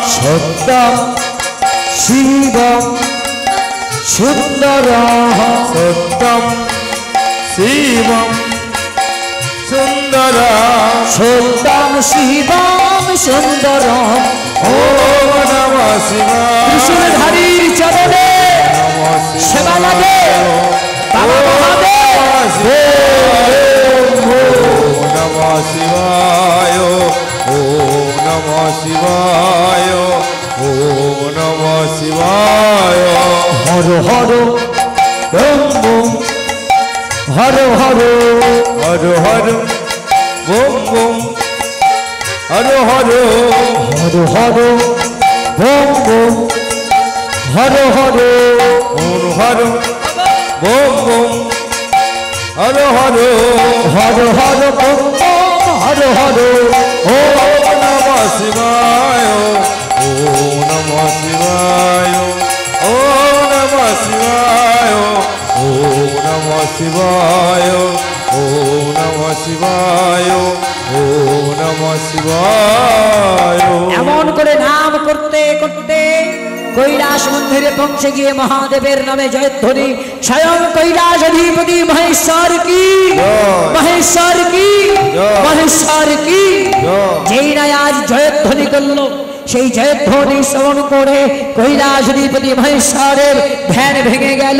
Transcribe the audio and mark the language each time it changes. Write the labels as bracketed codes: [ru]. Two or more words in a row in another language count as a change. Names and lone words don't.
[sa] সত্যম শিবম সুন্দরম, সত্যম শিবম সুন্দরম, সত্যম শিবম সুন্দরম। ওম নমঃ শিবায়, [bn] ত্রিশূলধারীর চরণে নমঃ সেবা লাগে বাবা মহাদেব। [sa] ওম নমঃ শিবায়, ওম নমঃ শিবায়, ওম নমঃ শিবায়। হর হর ওম ওম, হর হর হর হর বোম বোম, হর হর হর হর ওম ওম, হর হর হর হর বোম বোম, হর হর হর হর ওম ওম, হর হর ওম নমঃ শিবায় ওম নমঃ শিবায় ওম নমঃ শিবায় ওম নমঃ শিবায় ওম নমঃ শিবায় ওম নমঃ শিবায়। [bn] এমন করে নাম করতে করতে কৈলাস মন্দিরে পৌঁছে গিয়ে মহাদেবের নামে জয়ধ্বনি স্বয়ং কৈলাস অধিপতি [hi] महेश्वर की महेश्वर की महेश्वर की। [bn] যেই না আজ জয়ধ্বনি করলো সেই জয়ধ্বনি শ্রবণ করে কৈলাস অধিপতি মহেশ্বরের ধ্যান ভেঙে গেল।